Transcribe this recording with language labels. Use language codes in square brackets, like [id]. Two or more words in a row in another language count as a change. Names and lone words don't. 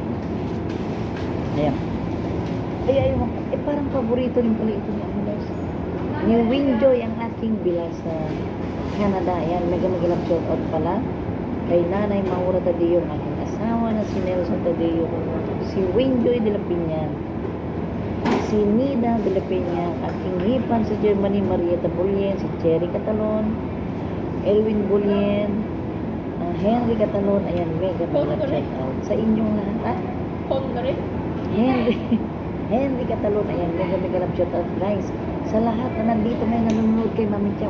[tl] Ayan. Parang paborito rin pala ito ni ano guys. Ni Winjoy ang aking bila sa Canada. Ayan, [en] mega love shout out [tl] pala kay Nanay Maura Tadeo, ang aking asawa na si Nelson Tadeo, si Winjoy de la Piña, si Nida de la Piña, aking hipan sa Germany, Marieta Bulien, si Cherry Catalon, Elwin Bulien, Henry Catalon. Ayan, [en] mega love shout out [tl] sa inyong lahat. Henry Catalon. Ayan, [en] mega love shout out guys [tl] sa lahat na nandito ngayon nanonood kay Mami Cha.